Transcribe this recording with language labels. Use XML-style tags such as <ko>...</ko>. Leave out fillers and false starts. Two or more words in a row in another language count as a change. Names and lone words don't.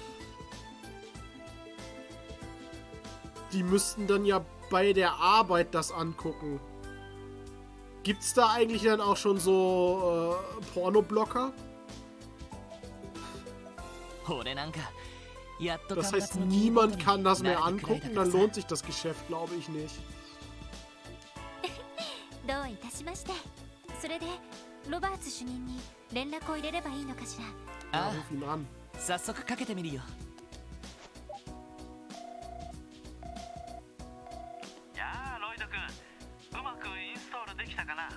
<de>Die müssten dann ja bei der Arbeit das angucken. Gibt's da eigentlich dann auch schon so Pornoblocker? Das heißt, niemand kann das mehr angucken, dann lohnt sich das Geschäft, glaube ich, nicht.</de> <ja>どういたしまして。それでロバーツ主任に連絡を入れればいいのかしら。ああ、早速かけてみるよ。やあ、ロイド君、うまくインストールできたかな？</ja>